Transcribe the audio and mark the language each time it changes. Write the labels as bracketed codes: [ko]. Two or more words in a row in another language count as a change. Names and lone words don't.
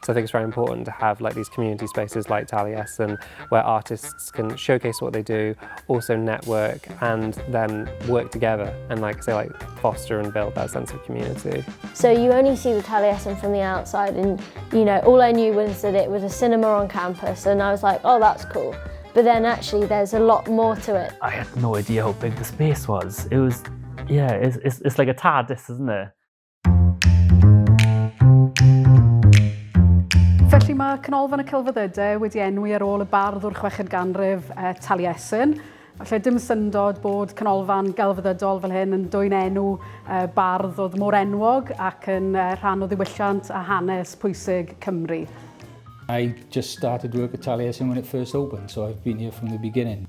[en] So I think it's very important to have like these community spaces like Taliesin where artists can showcase what they do, also network and then work together and like foster and build that sense of community. So you only see the Taliesin from the outside, and you know, all I knew was that it was a cinema on campus, and I was like, oh, that's cool. But then actually there's a lot more to it. I had no idea how big the space was. It was, yeah, it's like a TARDIS, isn't it? [cy] Felly mae Canolfan y Celfyddydau wedi enwi ar ôl y bardd o'r 6eg ganrif Taliesin. Felly dim syndod bod Canolfan Gelfyddydol fel hyn yn dwy'n enw bardd oedd mor enwog ac yn rhan o ddiwylliant a hanes pwysig Cymru. [en] I just started work at Taliesin when it first opened, so I've been here from the beginning.